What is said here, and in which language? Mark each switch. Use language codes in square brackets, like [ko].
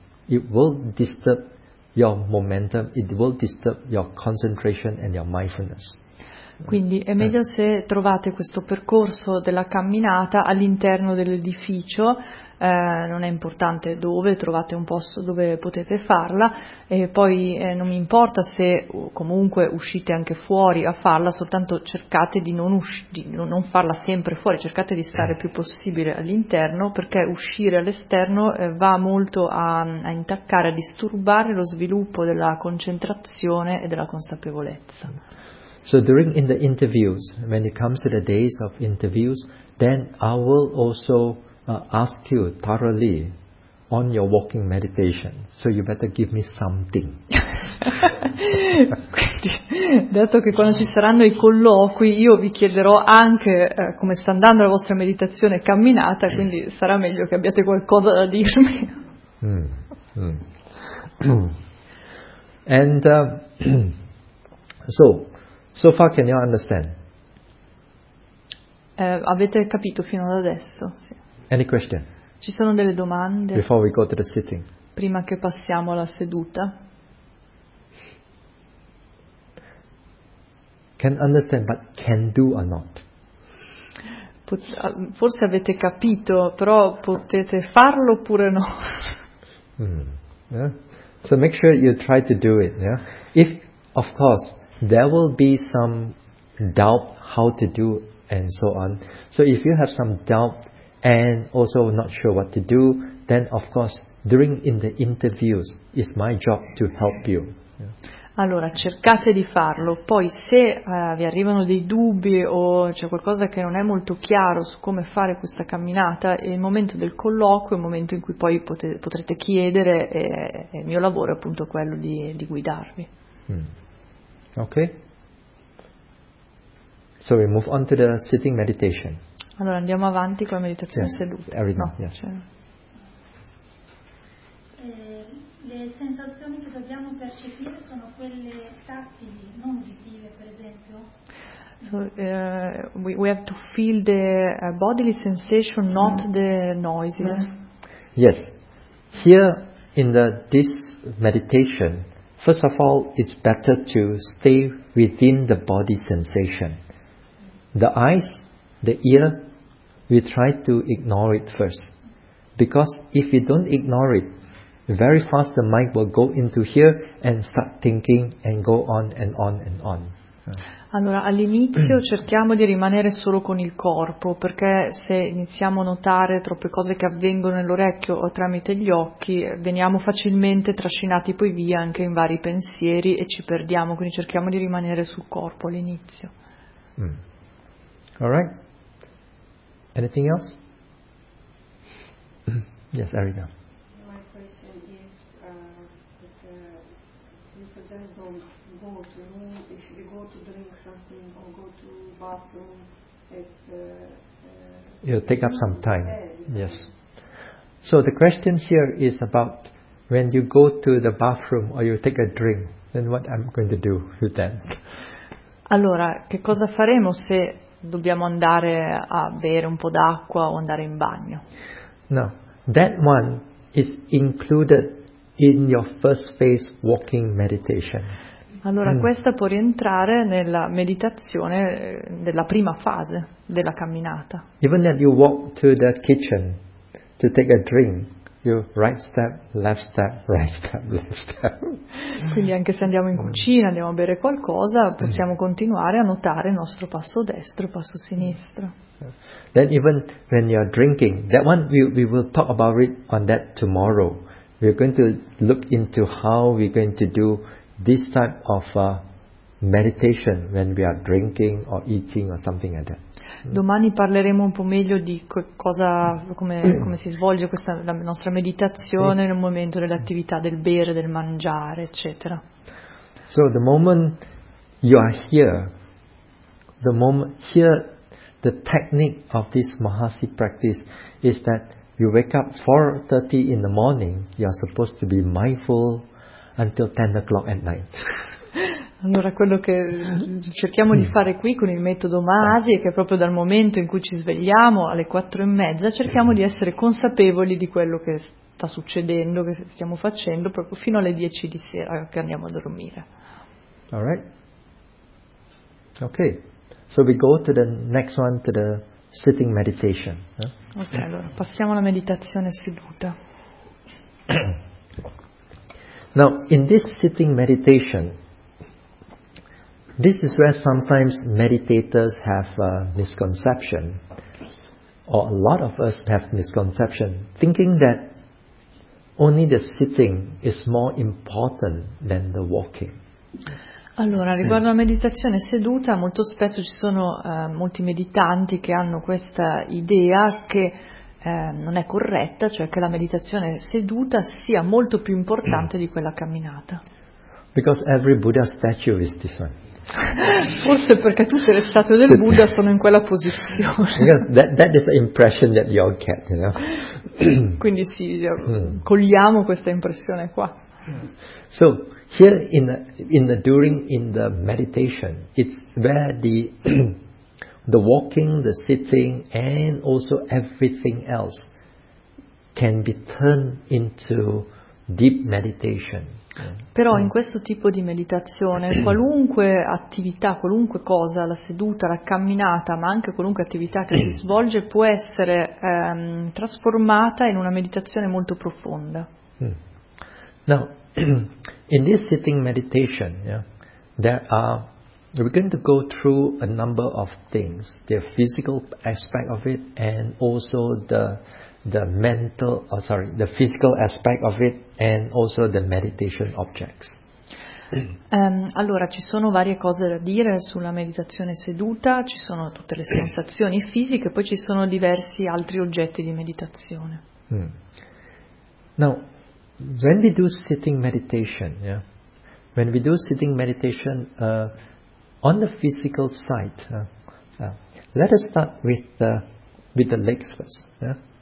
[en] It will disturb your momentum, it will disturb your concentration and your mindfulness. [it] Quindi è meglio se trovate questo percorso della camminata all'interno dell'edificio. Non è importante dove, trovate un posto dove potete farla e poi non mi importa se comunque uscite anche fuori a farla, soltanto cercate di non farla sempre fuori, cercate di stare il più possibile all'interno, perché uscire all'esterno va molto a intaccare, a disturbare lo sviluppo della concentrazione e della consapevolezza. [en] So during in the interviews, when it comes to the days of interviews, then I will also ask you thoroughly on your walking meditation, so you better give me something. [it] Quindi, dato che quando ci saranno i colloqui io vi chiederò anche come sta andando la vostra meditazione camminata, quindi sarà meglio che abbiate qualcosa da dirmi. [en] And so far can you understand? [it] Avete capito fino ad adesso? Sì. [en] Any question? [it] Ci sono delle domande? [en] Before we go to the sitting. [it] Prima che passiamo alla seduta. [en] Can understand, but can do or not? [it] Forse avete capito, però potete farlo oppure no? [en] So make sure you try to do it. Yeah? If, of course, there will be some doubt how to do and so on. So if you have some doubt and also not sure what to do, then of course during in the interviews it's my job to help you. [it] Allora cercate di farlo, poi se vi arrivano dei dubbi o c'è qualcosa che non è molto chiaro su come fare questa camminata, è il momento del colloquio, è il momento in cui poi potrete chiedere, e il mio lavoro è appunto quello di guidarvi. [en] Ok, so we move on to the sitting meditation. [it] Allora andiamo avanti con la meditazione seduta. Le sensazioni che dobbiamo percepire sono quelle tattili, non uditive, per esempio. [en] So we have to feel the bodily sensation, not the noises. Yes. Here in this meditation, first of all, it's better to stay within the body sensation. The eyes, the ear, we try to ignore it first, because if you don't ignore it, very fast the mind will go into here and start thinking and go on and on and on. [it] Allora all'inizio cerchiamo di rimanere solo con il corpo, perché se iniziamo a notare troppe cose che avvengono nell'orecchio o tramite gli occhi veniamo facilmente trascinati poi via anche in vari pensieri e ci perdiamo, quindi cerchiamo di rimanere sul corpo all'inizio. [en] All right. Anything else? Yes, Erica. My question is that you suggest don't go to room if you go to drink something or go to bathroom. It'll take up some time. Yes. So the question here is about when you go to the bathroom or you take a drink, then what I'm going to do with that? [it] Allora, che cosa faremo se dobbiamo andare a bere un po' d'acqua o andare in bagno? [en] No, that one is included in your first phase walking meditation. [it] Allora questa può rientrare nella meditazione della prima fase della camminata. [en] Even that you walk to the kitchen to take a drink, you right step, left step, right step, left step. [it] Quindi anche se andiamo in cucina, andiamo a bere qualcosa, possiamo continuare a notare il nostro passo destro, passo sinistro. [en] Then even when you are drinking, that one we will talk about it on that tomorrow. We are going to look into how we are going to do this type of meditation when we are drinking or eating or something like that. [it] Domani parleremo un po' meglio di come si svolge questa la nostra meditazione nel momento dell'attività del bere, del mangiare, eccetera. [en] So the moment you are here, the moment here, the technique of this Mahasi practice is that you wake up 4:30 in the morning, you are supposed to be mindful until 10 o'clock at night. [it] Allora quello che cerchiamo di fare qui con il metodo Mahasi è che proprio dal momento in cui ci svegliamo alle 4:30 cerchiamo di essere consapevoli di quello che sta succedendo, che stiamo facendo, proprio fino alle 10 di sera che andiamo a dormire. [en] All right. Okay. So we go to the next one, to the sitting meditation. [it] Okay, allora passiamo alla meditazione seduta. [en] Now, in this sitting meditation, this is where sometimes meditators have a misconception, or a lot of us have misconception, thinking that only the sitting is more important than the walking. [it] Allora, riguardo alla meditazione seduta, molto spesso ci sono molti meditanti che hanno questa idea che non è corretta, cioè che la meditazione seduta sia molto più importante di quella camminata. [en] Because every Buddha statue is this one. [it] Forse perché tutte le statue del Buddha sono in quella posizione. [en] That is the impression that you all get, you know. [it] Quindi sì, cogliamo questa impressione qua. [en] So here during the meditation, it's where the walking, the sitting, and also everything else can be turned into deep meditation. [it] Però in questo tipo di meditazione qualunque attività, qualunque cosa, la seduta, la camminata, ma anche qualunque attività che si svolge può essere trasformata in una meditazione molto profonda. [en] Now, in this sitting meditation, we're going to go through a number of things, the physical aspect of it and also the physical aspect of it and also the meditation objects. [it] Allora, ci sono varie cose da dire sulla meditazione seduta, ci sono tutte le sensazioni fisiche, poi ci sono diversi altri oggetti di meditazione. [en] Now, when we do sitting meditation, on the physical side, let us start with the legs first,